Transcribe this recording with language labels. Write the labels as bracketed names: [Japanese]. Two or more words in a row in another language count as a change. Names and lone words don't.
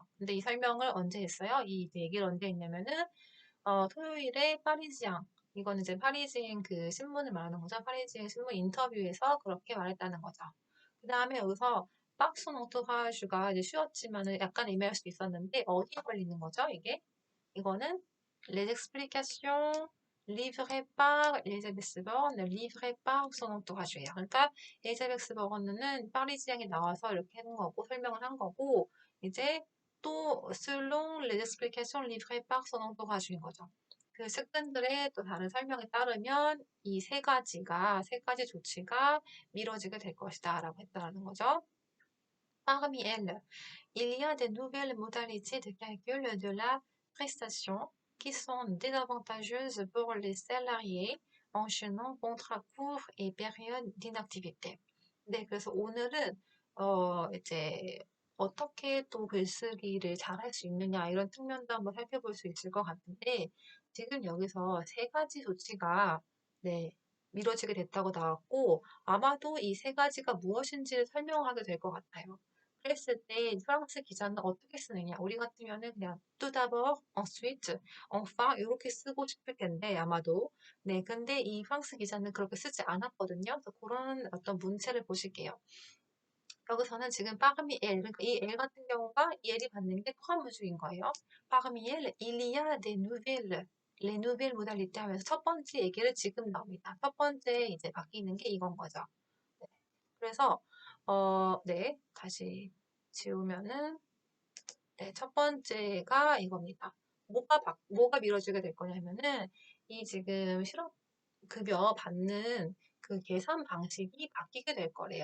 [Korean] 근데 이 설명을 언제 했어요? 이 얘기를 언제 했냐면은 토요일에 파리지앙 이거는 이제 파리지앵 그 신문을 말하는 거죠. 파리지앵 신문 인터뷰에서 그렇게 말했다는 거죠. 그 다음에 여기서 박스 엉투하슈가 이제 쉬웠지만은 약간 애매할 수도 있었는데 어디에 걸리는 거죠? [French] 이거는 les explications livrées par 엘리자베스 버건, livrées par son entourage예요. [Korean] 그러니까 엘리자베스 버건은 파리지앵에 나와서 이렇게 한 거고 설명을 한 거고 이제 또 [French] selon les explications livrées par son entourage [Korean] 인 거죠. 그 측근들의 또 다른 설명에 따르면 이 세 가지 조치가 미뤄지게 될 것이다 라고 했다는 거죠. [French] Parmi elles, il y a des nouvelles modalités de calcul de la prestation qui sont désavantageuses pour les salariés enchaînant contrat court et période d'inactivité. [Korean] 네, 그래서 오늘은 이제 어떻게 또 글쓰기를 잘할 수 있느냐 이런 측면도 한번 살펴볼 수 있을 것 같은데 지금 여기서 세 가지 조치가 네, 미뤄지게 됐다고 나왔고 아마도 이 세 가지가 무엇인지를 설명하게 될 것 같아요. 그랬을 때 프랑스 기자는 어떻게 쓰느냐? 우리 같으면은 그냥 [French] tout d'abord, ensuite, enfin [Korean] 이렇게 쓰고 싶을 텐데 아마도 네, 근데 이 프랑스 기자는 그렇게 쓰지 않았거든요. 그래서 그런 어떤 문체를 보실게요. 여기서는 지금 [French] parmi elles, [Korean] 그러니까 이 엘 같은 경우가 이 엘이 받는 게 포함무주인 거예요. [French] parmi elles, il y a des nouvelles, les nouvelles modalités [Korean] 하면서 첫 번째 얘기를 지금 나옵니다. 첫 번째 이제 바뀌는 게 이건 거죠. 네. 그래서 네, 다시 지우면은 네, 첫 번째가 이겁니다. 뭐가 미뤄지게 될 거냐면은 이 지금 실업급여 받는 그 계산 방식이 바뀌게 될 거래요.